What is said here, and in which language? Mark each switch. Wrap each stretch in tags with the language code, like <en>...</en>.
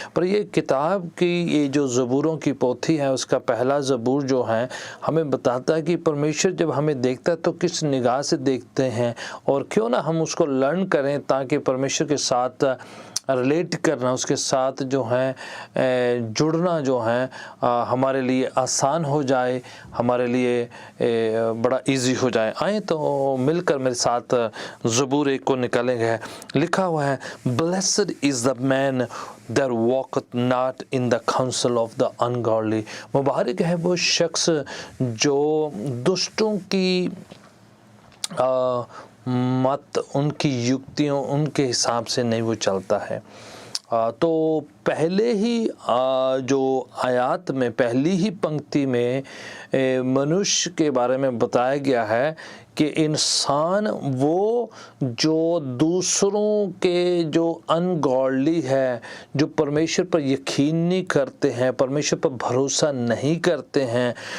<hi>पर ये किताब की ये जो ज़बूरों की पोथी है, उसका पहला ज़बूर जो है हमें बताता है कि परमेश्वर जब हमें देखता है तो किस निगाह से देखते हैं, और क्यों ना हम उसको लर्न करें ताकि परमेश्वर के साथ रिलेट करना, उसके साथ जो है जुड़ना जो है हमारे लिए आसान हो जाए, हमारे लिए बड़ा इजी हो जाए। आए तो मिलकर मेरे साथ ज़बूर 1 को निकालेंगे।</hi> <en>लिखा हुआ है, blessed is the man that walketh not in the counsel of the ungodly।</en> <hi>मुबारक है वो शख्स जो दुष्टों की मत, उनकी युक्तियों, उनके हिसाब से नहीं वो चलता है। तो पहले ही जो आयत में, पहली ही पंक्ति में मनुष्य के बारे में बताया गया है कि इंसान वो जो दूसरों के जो अनगॉडली है, जो परमेश्वर पर यकीन नहीं करते हैं, परमेश्वर पर भरोसा नहीं करते हैं,</hi>